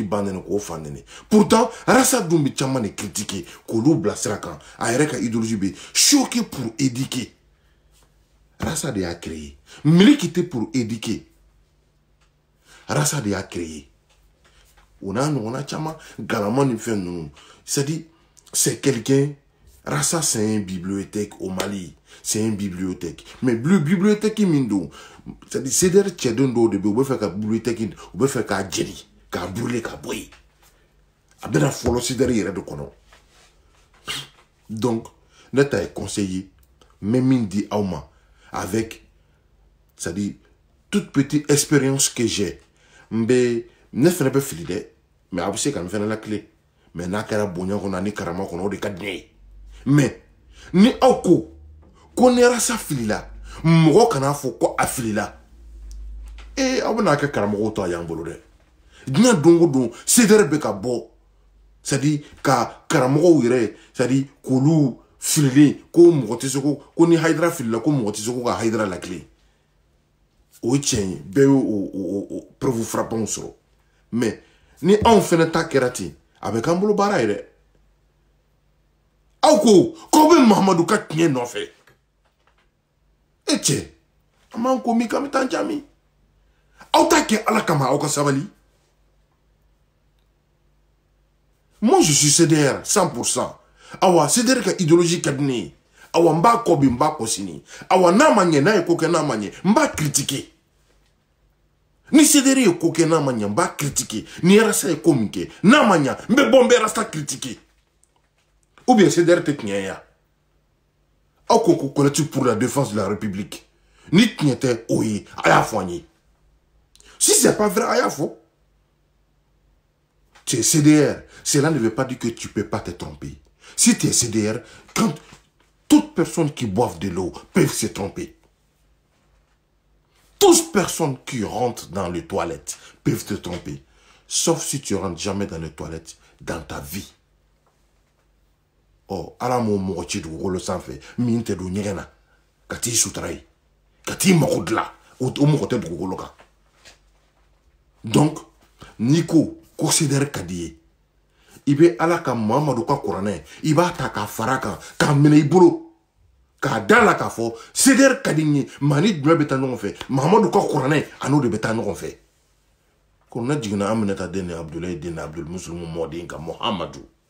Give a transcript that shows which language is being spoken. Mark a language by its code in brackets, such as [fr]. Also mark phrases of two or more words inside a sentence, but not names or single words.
[bm] ban nɛnɛ k'o fan nɛnɛ pourtant Rassa dun bɛ caman de critiquer k'olu bila sira kan a yɛrɛ ka idéologie bɛ choquer [fr] pour éduquer [bm] Rassa de y'a créé miliki tɛ [fr] pour éduquer [bm] Rassa de y'a créé o n'a ɲɔgɔnna caman galama ni fɛn ninnu [fr] c'est-à-dire c'est quelqu'un Rassa c'est une bibliothèque au Mali c'est une bibliothèque mais bibliothèque [bm] min don c'est-à-dire CDR cɛden dɔw de bɛ yen u bɛ fɛ ka bibliothèque u bɛ fɛ k'a jeni k'a brûler ka bɔ yen a bɛna fɔlɔ CDR yɛrɛ de kɔnɔ donc ne ta ye conseiller mais min di aw ma [fr] avec c'est-à-dire toute petite expérience que j'ai [bm] n bɛ ne fɛnɛ bɛ fili dɛ mais a bɛ se ka n fɛnɛ lakile mais n'a kɛra bonya kɔnɔ ani karama kɔnɔ o de ka di ne ye mais ni aw ko ni Rassa filila mɔgɔ kana fɔ ko a filila aw bɛna kɛ karamɔgɔw to a y'an bolo dɛ diɲɛ don o don CDR bɛ ka bɔ c'est-à-dire ka karamɔgɔw yɛrɛ c'est-à-dire k'olu fililen ko mɔgɔ tɛ se ko ni Haidara filila ko mɔgɔ tɛ se ko ka Haidara lakile o ye tiɲɛ ye bɛɛ y'o [fr] preuve frappant [bm] sɔrɔ mais ni anw fɛnɛ ta kɛra ten a bɛ k'an bolo baara ye dɛ aw ko k'aw bɛ Mahamadu ka tiɲɛ nɔfɛ cɛ an b'an ko min k'an bɛ taa jaabi aw t'a kɛ Ala kama aw ka sabali [fr] moi je suis CDR 100% [bm] awa CDR ka idéologie ka di ne ye awa n b'a kɔ bi n b'a kɔ sini awa n'a ma ɲɛ n'a ye ko kɛ n'a ma ɲɛ n b'a critiquer ni CDR ye ko kɛ n'a ma ɲɛ n b'a critiquer ni Rassa ye ko min kɛ n'a ma ɲɛ n bɛ bɔ n bɛ Rassa critiquer [fr] ou bien [bm] CDR tɛ tiɲɛ ya aw ko [fr] collectif pour la défense de la République [bm] ni tiɲɛ tɛ o ye a y'a fɔ an ye [fr] si c'est pas vrai [bm] a y'a fɔ [fr] tu es CDR cela ne veut pas dire que tu peux pas te tromper si tu es CDR quand toutes personnes qui boivent de l'eau peuvent se tromper toutes personnes qui rentrent dans les toilettes peuvent te tromper sauf si tu rentres jamais dans les toilettes dans ta vie [bm] ala m'o mɔgɔ ci dugukolo sanfɛ min tɛ don ɲɛgɛn na ka t'i sutura ye ka t'i mago dilan o mɔgɔ tɛ dugukolo kan donc n'i ko CDR ka di ye i bɛ Ala ka Mahamadu ka kuranɛ i b'a ta k'a fara kan k'a minɛ i bolo k'a da la k'a fɔ CDR ka di n ye maa ni jumɛn bɛ taa ɲɔgɔn fɛ Mahamadu ka kuranɛ a n'o de bɛ taa ɲɔgɔn fɛ kuranɛ jiginna Aminata den ni Abdulayi den ni Abdul Muslimu mɔden kan Mahamadu